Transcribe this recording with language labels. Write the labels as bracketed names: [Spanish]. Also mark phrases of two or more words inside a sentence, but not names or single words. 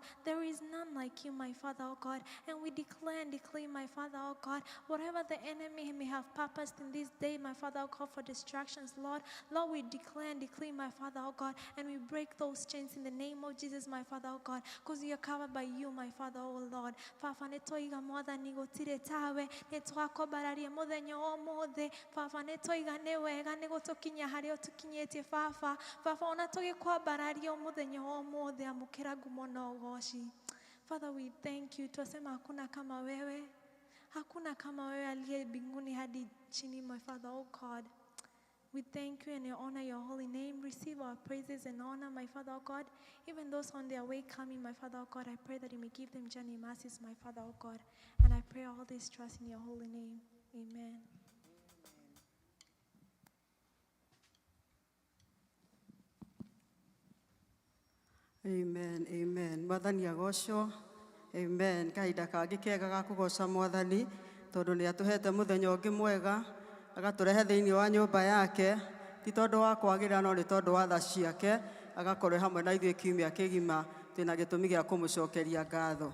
[English] There is none like you, my Father, oh God. And we declare and declare, my Father, oh God, whatever the enemy may have purposed in this day, my Father, oh God, for distractions, Lord. Lord, we declare and declare, my Father, oh God, and we break those chains in the name of Jesus, my Father, oh God, because we are covered by you, my Father, oh Lord. [Kikuyu] Papa, netoiga mwathani gutire tawe, netwakwambararia muthenya umuthi. Papa, netoiga ni wega ni gutukinya haria utukinyitie Papa. Papa, ona tugikwambararia muthenya umuthi amukira ngumo na ugoci. [English] Father, we thank you. [Swahili] Twasema hakuna kama wewe. Hakuna kama wewe aliye mbinguni hadi chini, [English] my Father, oh God. We thank you and we honor your holy name. Receive our praises and honor, my Father, oh God. Even those on their way coming, my Father, oh God, I pray that you may give them journey mercies, my Father, oh God. And I pray all this trust in your holy name. Amen. Amen, amen. [Kikuyu] Mwathani agocwo. Amen. Kahinda kangi kega ga kugoca Mwathani tondu ni atuhete muthenya ungi mwega agaturehe thiini wa nyumba yake ti tondu wa kwagira no ni tondu wa tha ciake agakorwo hamwe na ithuĩ kiumia kĩgima twĩna gĩtũmi gĩa kũmũcokeria ngatho.